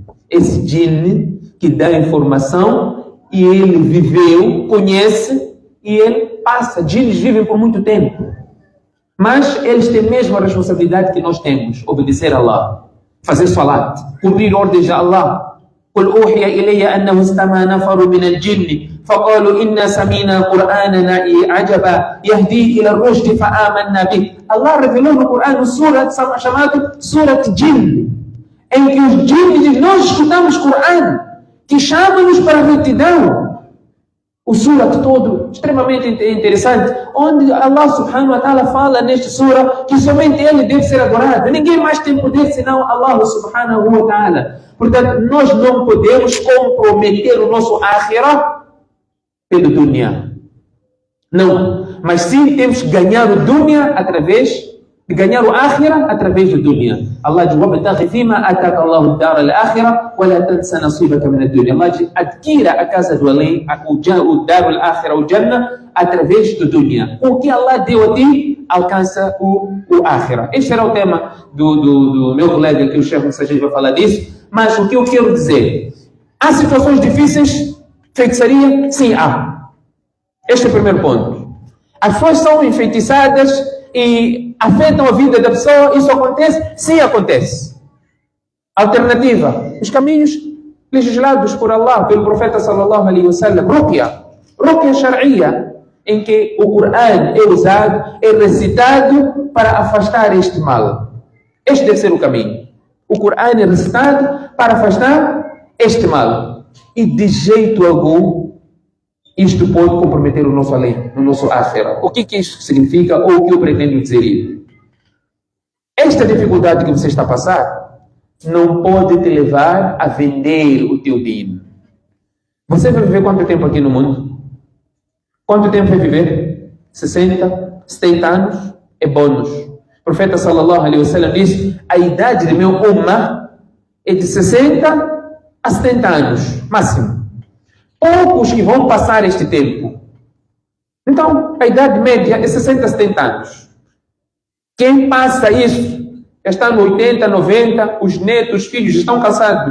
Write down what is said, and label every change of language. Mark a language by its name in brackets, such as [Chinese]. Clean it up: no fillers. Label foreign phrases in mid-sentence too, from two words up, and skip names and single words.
[Portuguese] Esse Jinn que dá informação e ele viveu, conhece e ele passa. Jinns vivem por muito tempo. Mas eles têm a mesma responsabilidade que nós temos. Obedecer a Allah. Fazer salat. Cumprir ordens de Allah. [Arabic] قل أوحي إلي أنه استمع نفر من الجن فقالوا إنا سمينا قرآنا عجبا يهدي إلى الرشد فآمنا به. [Portuguese] Allah revelou no Corão uma sura chamada Surat Jinn, em que os jinn dizem, nós escutamos o Corão, que chama-nos para a retidão. O surat todo, extremamente interessante, onde [Arabic] الله سبحانه وتعالى [Portuguese] fala neste sura que somente Ele deve ser adorado. Ninguém mais tem poder senão [Arabic] الله سبحانه وتعالى. [Portuguese] Portanto, nós não podemos comprometer o nosso akhirah pelo dunya. Não. Mas sim temos que ganhar o dunya através de ganhar o akhirah através do dunya. [Arabic] Allah diz: "وابتغ فيما آتاك الله الدار الآخرة ولا تنس نصيبك من الدنيا." [Portuguese] Allah diz: adquira a casa do além, o [Arabic] الدار الآخرة, [Portuguese] o jannah, através do dunya. O que Allah deu a ti, alcança o akhirah. Este era o tema do meu colega, que o Sheikh Mensagem vai falar disso. Mas o que eu quero dizer? Há situações difíceis? Feitiçaria? Sim, há. Este é o primeiro ponto. As pessoas são enfeitiçadas e afetam a vida da pessoa. Isso acontece? Sim, acontece. Alternativa. os caminhos legislados por Allah, pelo profeta [Arabic] صلى الله عليه وسلم, رقية شرعية, [Portuguese] em que o Corão é usado, é recitado para afastar este mal. Este deve ser o caminho. O Corão é recitado para afastar este mal. E de jeito algum, isto pode comprometer o nosso além, o nosso akhirah. O que isto significa ou o que eu pretendo dizer? Esta dificuldade que você está a passar não pode te levar a vender o teu din. Você vai viver quanto tempo aqui no mundo? Quanto tempo vai viver? 60, 70 anos? É bônus. O profeta [Arabic] صلى الله عليه وسلم [Portuguese] disse: a idade do meu ummah é de 60 a 70 anos, máximo. Poucos que vão passar este tempo. Então, a idade média é 60 a 70 anos. Quem passa isso, já está no 80, 90, os netos, os filhos estão cansados.